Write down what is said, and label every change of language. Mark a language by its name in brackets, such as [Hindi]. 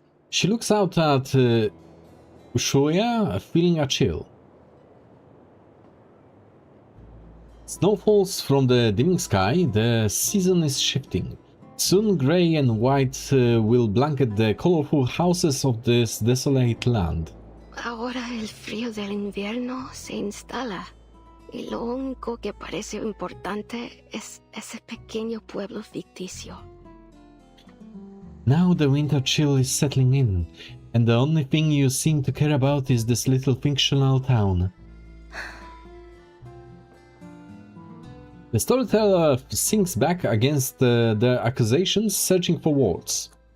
[English] She looks out at Ushuaia, feeling a chill. Snow falls from the dimming sky, the season is shifting. Soon grey and white will blanket the colorful houses of this desolate land. [Spanish] Ahora el frío del invierno se instala, y lo único que parece importante es ese pequeño pueblo ficticio. [English] Now the winter chill is settling in, and the only thing you seem to care about is this little fictional town. The storyteller sinks back against their accusations, searching for words.